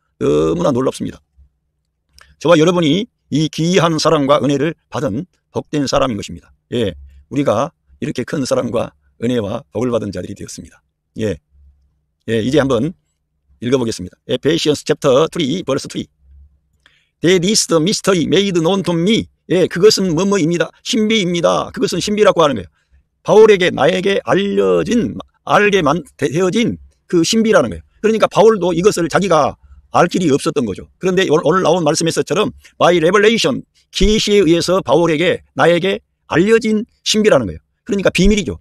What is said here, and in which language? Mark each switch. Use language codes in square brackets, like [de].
[ko] 너무나 놀랍습니다. 저와 여러분이 이 귀한 사랑과 은혜를 받은 복된 사람인 것입니다. 예, 우리가 이렇게 큰 사랑과 은혜와 복을 받은 자들이 되었습니다. 예, 이제 한번 읽어보겠습니다. [en] Ephesians chapter 3 verse 3. That is the mystery made known to me. [ko] 예, 그것은 뭐뭐입니다. 신비입니다. 그것은 신비라고 하는 거예요. 바울에게 나에게 알게 되어진 그 신비라는 거예요. 그러니까 바울도 이것을 자기가 알 길이 없었던 거죠. 그런데 오늘 나온 말씀에서처럼 [en] by revelation, [ko] 계시에 의해서 바울에게 나에게 알려진 신비라는 거예요. 그러니까 비밀이죠.